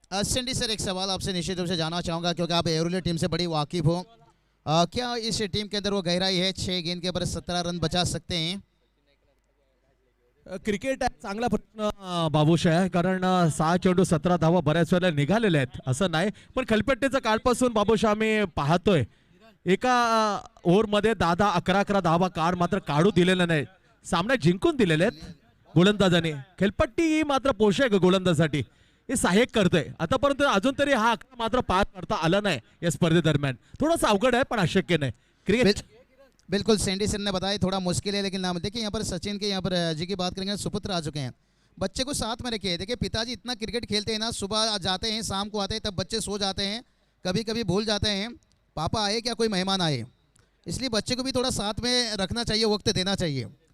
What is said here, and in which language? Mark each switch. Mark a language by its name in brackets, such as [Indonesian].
[Hindi] Sandy sir, एक सवाल आपसे निश्चित रूप से जानना चाहूंगा, क्योंकि आप एरोले टीम से बड़ी वाकिफ हो। क्या इस टीम के अंदर वो गहराई है? 6 गेंद के ऊपर 17 रन बचा सकते हैं? [Marathi] क्रिकेट आहे चांगला प्रश्न बाबूशाह आहे, कारण 6 चेंडू 17 धावा बऱ्याच वेळेला निघालेल्या आहेत, असं नाही. पण खलपट्टीचं काळपासून बाबूशाह आम्ही पाहतोय, एका ओव्हरमध्ये 10-11 धावा कार मात्र काढू दिलेल्या नाही, सामना जिंकून दिलेले आहेत गोलंदाजाने. खेलपट्टी ही मात्र पोषक गोलंदाजासाठी हे सहाय्यक करतोय आतापर्यंत. अजून तरी हा आकडा मात्र पार करता आला नाही या स्पर्धेदरम्यान. थोडंसं अवघड आहे, पण अशक्य नाही. क्रिकेट [Hindi] बिल्कुल सैंडी सर ने बताया थोड़ा मुश्किल है, लेकिन नाम देखिए यहाँ पर सचिन के यहाँ पर जी की बात करेंगे, सुपुत्र आ चुके हैं। बच्चे को साथ में रखिए। देखिए पिताजी इतना क्रिकेट खेलते हैं ना, सुबह जाते हैं शाम को आते हैं, तब बच्चे सो जाते हैं, कभी कभी भूल जाते हैं पापा आए क्या कोई मेहमान आए, इसलिए बच्चे को भी थोड़ा साथ में रखना चाहिए, वक्त देना चाहिए।